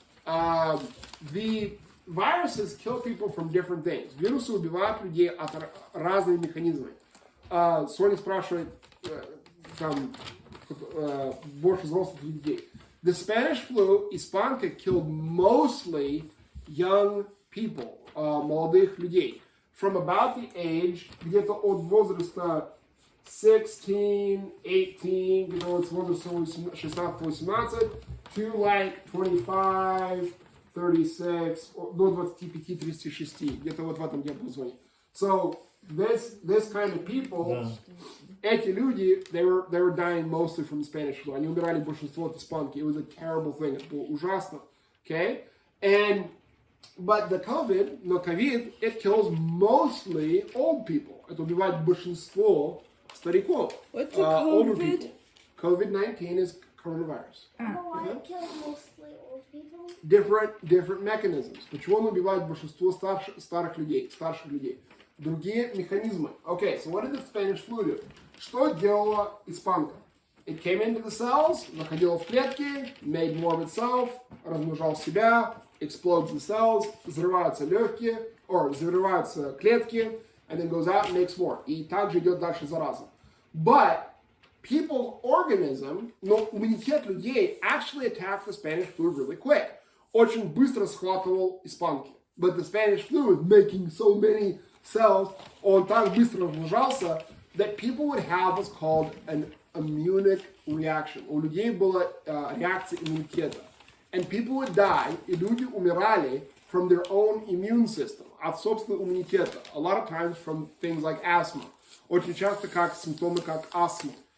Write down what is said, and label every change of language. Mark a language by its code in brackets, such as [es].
[en] The viruses kill people from different things. [ru] Вирусы убивают людей от разных механизмов. Соня спрашивает, там, больше взрослых людей. [en] The Spanish flu, испанка, killed mostly young people, [ru] молодых людей. [en] From about the age, [ru] где-то от возраста 16, 18, где-то от возраста 16-18, [en] to like [ru] 25, 36, до 25-36, где-то вот в этом диапазоне. [en] So, this kind of people, [ru] эти люди, [en] they were dying mostly from the Spanish flu. [ru] Они умирали большинство от испанки. [en] It was a terrible thing. [ru] Это было ужасно. Okay? [en] But the COVID, [ru] но COVID, [en] it kills mostly old people. [ru] Это убивает большинство стариков. [en] What's the older COVID? people. COVID-19 is coronavirus. Why it kills mostly old people? Different mechanisms. [ru] Почему он убивает большинство старших людей? Другие механизмы. [en] Okay, so what did the Spanish flu do? [ru] Что делала испанка? [en] It came into the cells, [ru] заходила в клетки, [en] made more of itself, [ru] размножал себя, [en] explodes the cells, [ru] взрываются легкие, взрываются клетки, [en] and then goes out and makes more. [ru] И также идет дальше зараза. [en] But people's organism, [ru] но иммунитет людей [en] actually attacked the Spanish flu really quick. [ru] Очень быстро схватывал испанки. [en] But the Spanish flu is making so many cells, [ru] он так быстро размножался, [en] that people would have what's called an immunic reaction. [ru] У людей была реакция иммунитета. [en] And people would die, [ru] и люди умирали [en] from their own immune system, [ru] от собственного иммунитета. [en] A lot of times from things like asthma. [ru] Очень часто как симптомы как астма.